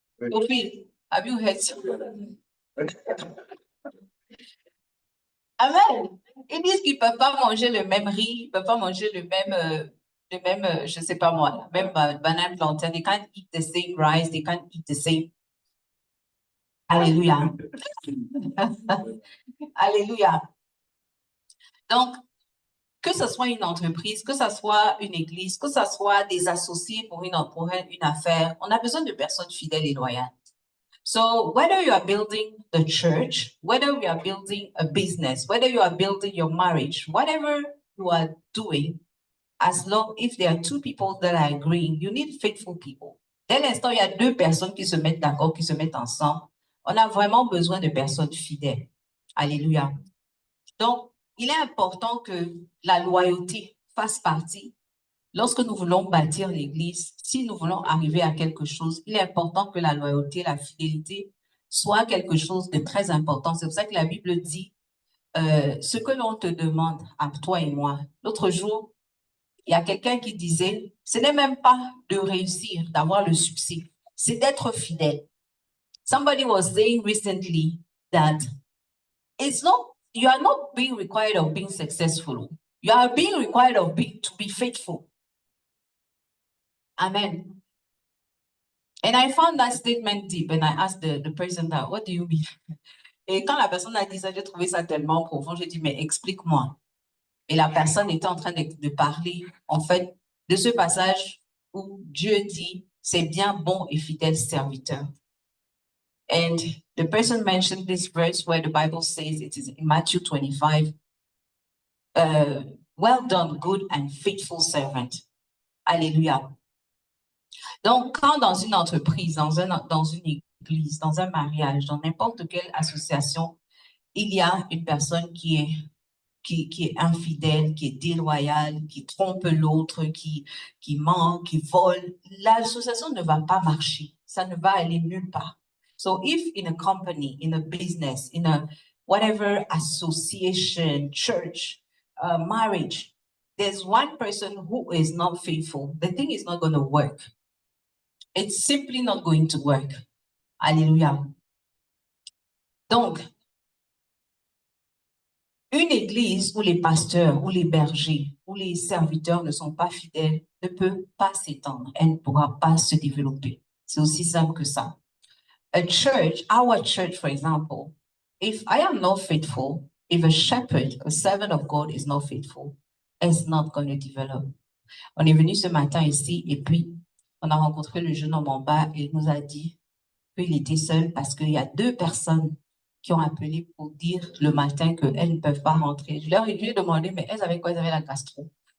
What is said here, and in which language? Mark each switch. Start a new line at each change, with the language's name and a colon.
English: Sophie, have you heard somebody? Amen.
French: Ils disent qu'ils ne peuvent pas manger le même riz, ils ne peuvent pas manger le même je ne sais pas moi, même banane plantain.
English: They can't eat the same rice, they can't eat the same.
French: Alléluia. Alléluia. Donc, que ce soit une entreprise, que ce soit une église, que ce soit des associés pour une affaire, on a besoin de personnes fidèles et loyales.
English: So whether you are building the church, whether you are building a business, whether you are building your marriage, whatever you are doing, as long if there are two people that are agreeing, you need faithful people.
French: Dès l'instant, il y a deux personnes qui se mettent d'accord, qui se mettent ensemble, on a vraiment besoin de personnes fidèles. Alléluia. Donc, il est important que la loyauté fasse partie. Lorsque nous voulons bâtir l'Église, si nous voulons arriver à quelque chose, il est important que la loyauté, la fidélité soit quelque chose de très important. C'est pour ça que la Bible dit ce que l'on te demande à toi et moi. L'autre jour, il y a quelqu'un qui disait, ce n'est même pas de réussir, d'avoir le succès, c'est d'être fidèle.
English: Somebody was saying recently that you are not being required of being successful. You are being required of to be faithful. Amen. And I found that statement deep and I asked the person that, what do you mean?
French: Et quand la personne a dit ça, j'ai trouvé ça tellement profond, j'ai dit, mais explique-moi. Et la personne était en train de parler, en fait, de ce passage où Dieu dit, c'est bien, bon et fidèle serviteur.
English: And the person mentioned this verse where the Bible says, it is in Matthew 25, well done, good and faithful servant.
French: Alléluia. Donc, quand dans une entreprise, dans une église, dans un mariage, dans n'importe quelle association, il y a une personne qui est infidèle, qui est déloyale, qui trompe l'autre, qui ment, qui vole, l'association ne va pas marcher. Ça ne va aller nulle part.
English: So if in a company, in a business, in a whatever association, church, marriage, there's one person who is not faithful, the thing is not going to work. It's simply not going to work.
French: Alléluia. Donc, une église où les pasteurs, où les bergers, où les serviteurs ne sont pas fidèles ne peut pas s'étendre. Elle ne pourra pas se développer. C'est aussi simple que ça.
English: A church, our church, for example, if I am not faithful, If a shepherd, a servant of God is not faithful, it's not going to develop.
French: On est venu ce matin ici et puis on a rencontré le jeune homme en bas et il nous a dit qu'il était seul parce qu'il y a 2 personnes qui ont appelé pour dire le matin qu'elles ne peuvent pas rentrer. Je leur ai demandé, mais elles avaient quoi? Elles avaient la gastro.